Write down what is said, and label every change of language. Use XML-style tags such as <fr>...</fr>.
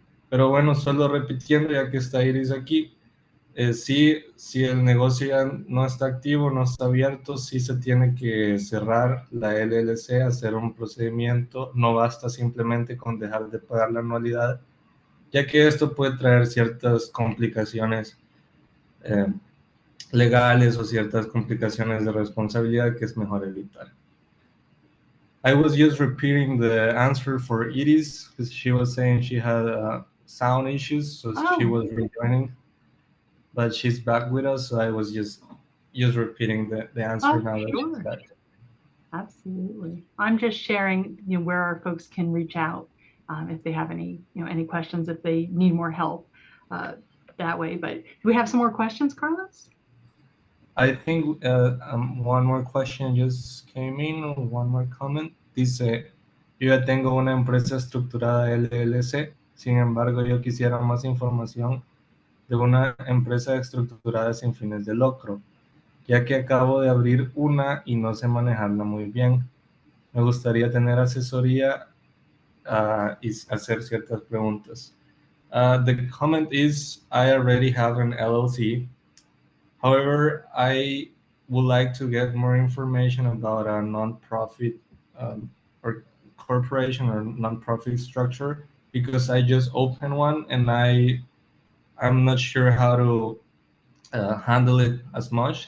<es>Pero bueno, solo repitiendo, ya que está Iris aquí, si el negocio ya no está activo, no está abierto, sí se tiene que cerrar la LLC, hacer un procedimiento. No basta simplemente con dejar de pagar la anualidad, ya que esto puede traer ciertas complicaciones legales o ciertas complicaciones de responsabilidad que es mejor evitar.</es> <en>I was just repeating the answer for Iris because she was saying she had sound issues, so she was rejoining, but she's back with us. So I was just repeating the answer now that she's back. Absolutely. I'm just sharing, where our folks can reach out if they have any questions, if they need more help that way. But do we have some more questions, Carlos? I think one more question just came in, or one more comment.</en> <es>Dice, yo ya tengo una empresa estructurada LLC, sin embargo yo quisiera más información de una empresa estructurada sin fines de lucro, ya que acabo de abrir una y no sé manejarla muy bien. Me gustaría tener asesoría y hacer ciertas preguntas.</es> <en>The comment is, I already have an LLC. However, I would like to get more information about a nonprofit or corporation or nonprofit structure, because I just opened one and I'm not sure how to handle it as much.</en>